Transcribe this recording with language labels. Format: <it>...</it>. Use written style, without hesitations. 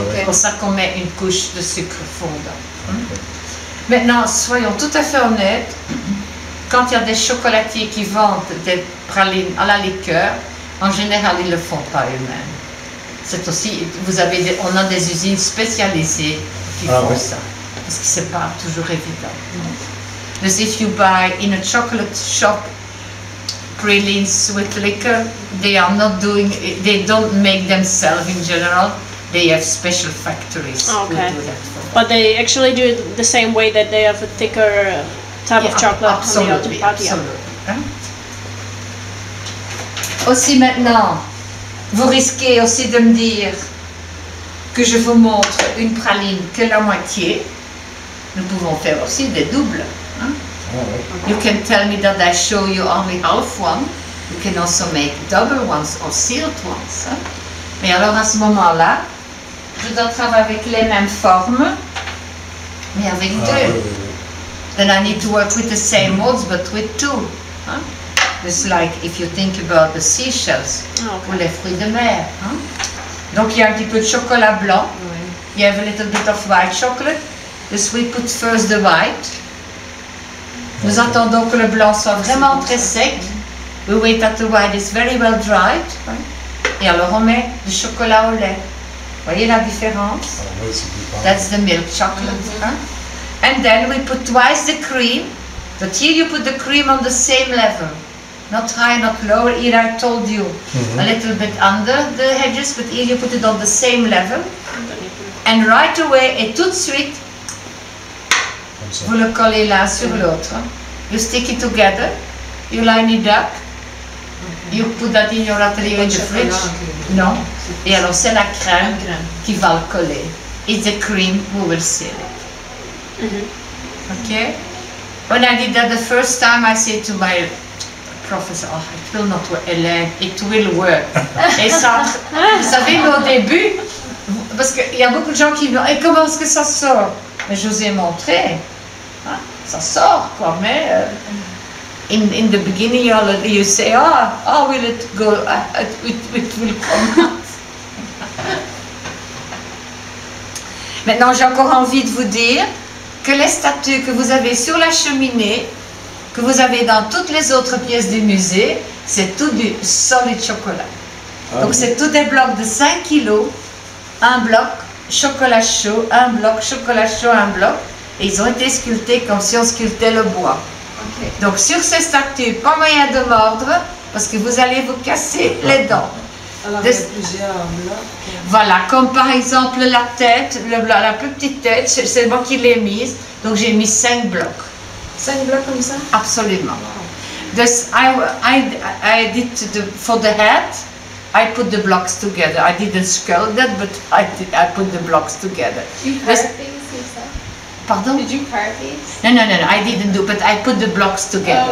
<fr>C'est pour ça qu'on met une couche de sucre fondant. Maintenant, soyons tout à fait honnêtes. Quand il y a des chocolatiers qui vendent des pralines à la liqueur, en général, ils ne le font pas eux-mêmes. C'est aussi, on a des usines spécialisées qui font ça. Parce que ce n'est pas toujours évident.</fr> <en>Because if you buy in a chocolate shop pralines with liquor, they don't make themselves in general. They have special factories who do that for them. But they actually do it the same way that they have a thicker type of chocolate on the other part. Hein?</en> <fr>Aussi maintenant, vous risquez aussi de me dire que je vous montre une praline que la moitié. Nous pouvons faire aussi des doubles. Hein?</fr> <en>You can tell me that I show you only half one. You can also make double ones or sealed ones. Hein?</en> <fr>Mais alors à ce moment-là, je dois travailler avec les mêmes formes, mais avec deux.</fr> <en>Then I need to work with the same molds, but with two. Hein? It's like if you think about the seashells</en> <fr>ou les fruits de mer.</fr> <en>Hein?</en> <fr>Donc il y a un petit peu de chocolat blanc.</fr> <en>You have a little bit of white chocolate. Thus we put first the white.</en> <fr>Nous attendons que le blanc soit vraiment très sec.</fr> <en>We wait that the white is very well dried. Hein?</en> <fr>Et alors on met du chocolat au lait. Voyez la différence?</fr> <en>That's the milk chocolate. Hein? And then we put twice the cream, but here you put the cream on the same level. Not high, not lower. Here I told you a little bit under the edges, but here you put it on the same level. And right away,</en> <fr>et tout de suite, vous le collez l'un sur l'autre.</fr> <en>You stick it together, you line it up, you put that in your atelier in the fridge.</en> <fr>Non. Et alors c'est la crème qui va le coller.</fr> <en>It's the cream who will seal it. Okay? When I did that the first time, I said to my professor, oh, it will not work, Hélène, it will work.</en> <fr>Et ça, vous savez, mais au début, parce qu'il y a beaucoup de gens qui me disent, comment est-ce que ça sort? Mais je vous ai montré, hein, ça sort quoi, mais</fr> <en>in the beginning you say, oh will it go, it will come out.</en> <fr>Maintenant, j'ai encore envie de vous dire que les statues que vous avez sur la cheminée, que vous avez dans toutes les autres pièces du musée, c'est tout du solide chocolat. Donc c'est tout des blocs de 5 kilos, un bloc chocolat chaud, un bloc chocolat chaud, un bloc, et ils ont été sculptés comme si on sculptait le bois. Okay. Donc sur ces statues, pas moyen de mordre, parce que vous allez vous casser les dents. Alors il y a plusieurs blocs. Voilà, comme par exemple la tête, la plus petite tête, c'est moi qui l'ai mise, donc j'ai mis 5 blocs. 5 blocs comme ça? Absolument. Wow.</fr> <en>This, I did for the head, I put the blocks together. I didn't sculpt that, but I put the blocks together. Did you carve these yourself?</en> <fr>Pardon?</fr> <en>Did you carve these? No, I didn't do, but I put the blocks together.</en>